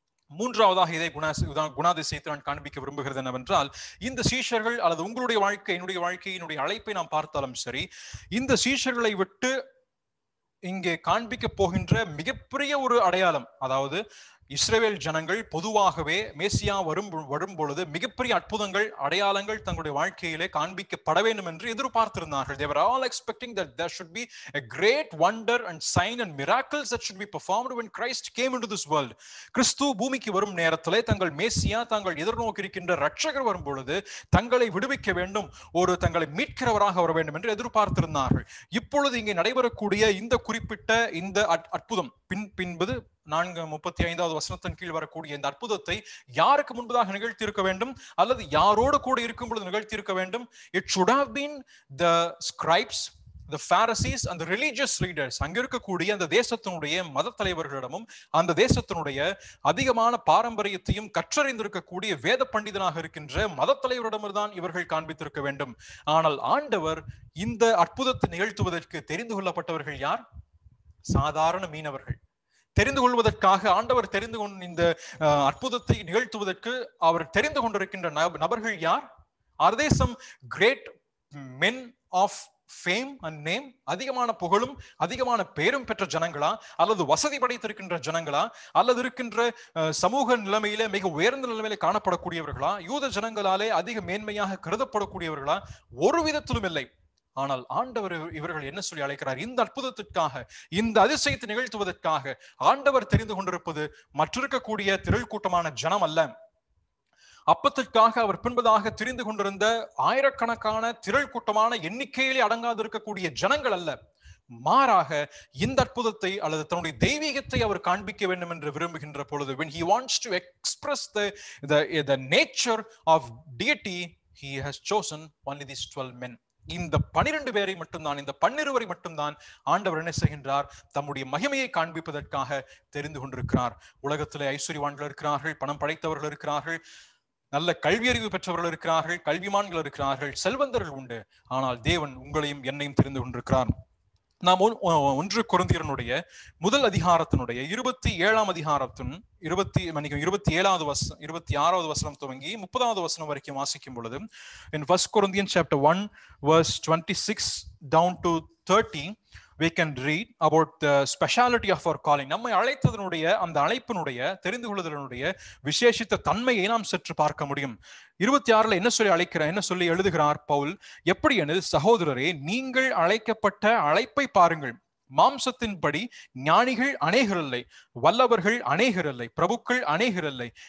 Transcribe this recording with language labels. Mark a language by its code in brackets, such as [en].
[ta] மூன்றாவதாக இதை குணாதிசயத்தை நான் காண்பிக்க விரும்புகிறது என்னவென்றால், இந்த சீஷர்கள் அல்லது உங்களுடைய வாழ்க்கை, என்னுடைய வாழ்க்கை, என்னுடைய அழைப்பை நாம் பார்த்தாலும் சரி, இந்த சீஷர்களை விட்டு இங்கே காண்பிக்க போகின்ற மிகப்பெரிய ஒரு அடையாளம், அதாவது இஸ்ரவேல் ஜனங்கள் பொதுவாகவே மேசியா வரும் பொழுது மிகப்பெரிய அற்புதங்கள் அடையாளங்கள் தங்களுடைய வாழ்க்கையிலே காண்பிக்கப்பட வேண்டும் என்று எதிர்பார்த்திருந்தார்கள். [en] They were all expecting that there should be a great wonder and sign and miracles that should be performed when Christ came into this world. [ta] கிறிஸ்து பூமிக்கு வரும் நேரத்திலே தங்கள் மேசியா தாங்கள் எதிர்நோக்கி இருக்கின்ற ரட்சகர் வரும் பொழுது தங்களை விடுவிக்க வேண்டும், ஒரு தங்களை மீட்கிறவராக வர வேண்டும் என்று எதிர்பார்த்திருந்தார்கள். இப்பொழுது இங்கே நடைபெறக்கூடிய இந்த குறிப்பிட்ட இந்த அற்புதம் பின்பது 4:35 வசனத்தின் கீழ் வரக்கூடிய இந்த அற்புதத்தை யாருக்கு முன்பதாக நிகழ்த்தி இருக்க வேண்டும், அல்லது யாரோடு கூட இருக்கும் பொழுது நிகழ்த்தி இருக்க வேண்டும்? [en] It should have been the scribes, the Pharisees and the religious leaders. [ta] அங்க இருக்கக்கூடிய அந்த தேசத்தினுடைய மத தலைவர்களிடமும் அந்த தேசத்தினுடைய அதிகமான பாரம்பரியத்தையும் கற்றறிந்திருக்கக்கூடிய வேத பண்டிதனாக இருக்கின்ற மத தலைவரிடம்தான் இவர்கள் காண்பித்திருக்க வேண்டும். ஆனால் ஆண்டவர் இந்த அற்புதத்தை நிகழ்த்துவதற்கு தெரிந்து கொள்ளப்பட்டவர்கள் யார்? சாதாரண மீனவர்கள். தெரிந்து கொள்வதற்காக ஆண்டவர் தெரிந்து கொண்ட இந்த அற்புதத்தை நிகழ்த்துவதற்கு அவர் தெரிந்து கொண்டிருக்கின்ற நபர்கள் யார்? [en] Are they some great men of fame and name? [ta] அதிகமான புகழும் அதிகமான பேரும் பெற்ற ஜனங்களா, அல்லது வசதி படைத்திருக்கின்ற ஜனங்களா, அல்லது இருக்கின்ற சமூக நிலைமையில மிக உயர்ந்த நிலைமையில காணப்படக்கூடியவர்களா, யூத ஜனங்களாலே அதிக மேன்மையாக கருதப்படக்கூடியவர்களா? ஒரு விதத்திலும் இல்லை. ஆனால் ஆண்டவர் இவர்கள் என்ன சொல்லி அழைக்கிறார்? இந்த அற்புதத்திற்காக, இந்த அதிசயத்தை நிகழ்த்துவதற்காக ஆண்டவர் தெரிந்து கொண்டிருப்பது மற்றிருக்கக்கூடிய திரள் கூட்டமான ஜனம் அல்ல. அப்பத்திற்காக அவர் பின்பதாக தெரிந்து கொண்டிருந்த ஆயிரக்கணக்கான திரள் கூட்டமான எண்ணிக்கையிலே அடங்காதிருக்கக்கூடிய ஜனங்கள் அல்ல. மாறாக இந்த அற்புதத்தை அல்லது தன்னுடைய தெய்வீகத்தை அவர் காண்பிக்க வேண்டும் என்று விரும்புகின்ற பொழுது, [en] when he wants to express the nature of deity, he has chosen only these 12 men. [ta] இந்த 12 பேரை மட்டும்தான், இந்த 12 மட்டும்தான் ஆண்டவர் என்ன செய்கின்றார்? தம்முடைய மகிமையை காண்பிப்பதற்காக தெரிந்து கொண்டிருக்கிறார். உலகத்திலே ஐஸ்வர்யவான்கள் இருக்கிறார்கள், பணம் படைத்தவர்கள் இருக்கிறார்கள், நல்ல கல்வியறிவு பெற்றவர்கள் இருக்கிறார்கள், கல்விமான்கள் இருக்கிறார்கள், செல்வந்தர்கள் உண்டு. ஆனால் தேவன் உங்களையும் என்னையும் தெரிந்து கொண்டிருக்கிறார். நாம் 1 கொரிந்தியருடைய முதல் அதிகாரத்தினுடைய 27ஆம் அதிகாரத்தின் 26வது வசனம் துவங்கி 30வது வசனம் வரைக்கும் வாசிக்கும் பொழுது, [en] in 1 Corinthians chapter 1 verse 26 down to 30 we can read about the speciality of our calling. [ta] நம்மை அழைத்ததனுடைய அந்த அழைப்பினுடைய தெரிந்து கொள்ளுதலினுடைய விசேஷித்த தன்மையை நாம் சற்று பார்க்க முடியும். 26ல என்ன சொல்லி எழுதுகிறார் பவுல்? எப்படி எனில், சகோதரரே, நீங்கள் அழைக்கப்பட்ட அழைப்பை பாருங்கள். மாம்சத்தின்படி ஞானிகள் அநேகரில்லை, வல்லவர்கள் அநேகரில்லை, பிரபுக்கள் அநேகரில்லை.